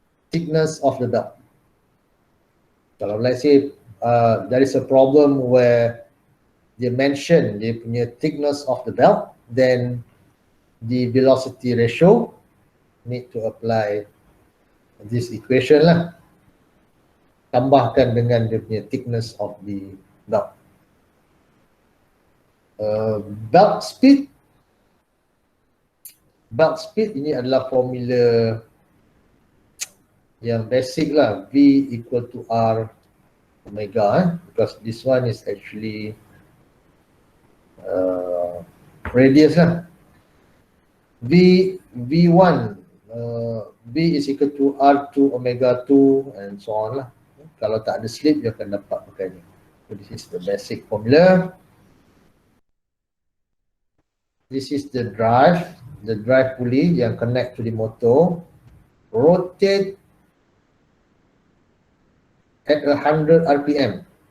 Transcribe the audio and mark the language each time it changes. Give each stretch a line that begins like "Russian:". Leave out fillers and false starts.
English: Thickness of the belt.
Malay: Kalau
English: let's say there is a problem where they mention
Malay: dia punya
English: thickness of the belt, then the velocity ratio need to apply this equation
Malay: lah. Tambahkan dengan dia punya
English: thickness of the belt. Belt speed. Belt speed
Malay: ini adalah formula yang basic lah.
English: V equal to R omega, because this one is actually radius
Malay: lah.
English: V1 B is equal to R2 omega 2 and so on
Malay: lah. Kalau tak ada slip, dia akan dapat pakai ni.
English: So this is the basic formula. This is the drive pulley
Malay: yang
English: connect to the motor. Rotate at 100 RPM.